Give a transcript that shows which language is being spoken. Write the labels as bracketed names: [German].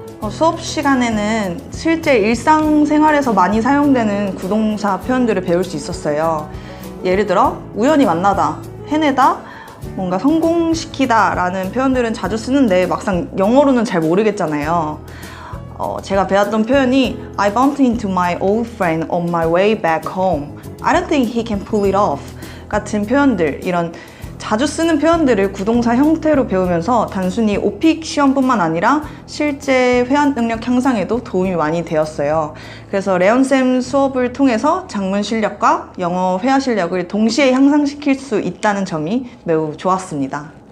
[Korean] 수업 시간에는 실제 일상생활에서 많이 사용되는 구동사 표현들을 배울 수 있었어요. 예를 들어 우연히 만나다, 해내다, 뭔가 성공시키다 라는 표현들은 자주 쓰는데 막상 영어로는 잘 모르겠잖아요. 제가 배웠던 표현이 [English] I bumped into my old friend on my way back home. I don't think he can pull it off. [Korean] 같은 표현들, 이런 자주 쓰는 표현들을 구동사 형태로 배우면서 단순히 오픽 시험뿐만 아니라 실제 회화 능력 향상에도 도움이 많이 되었어요. 그래서 레온쌤 수업을 통해서 작문 실력과 영어 회화 실력을 동시에 향상시킬 수 있다는 점이 매우 좋았습니다.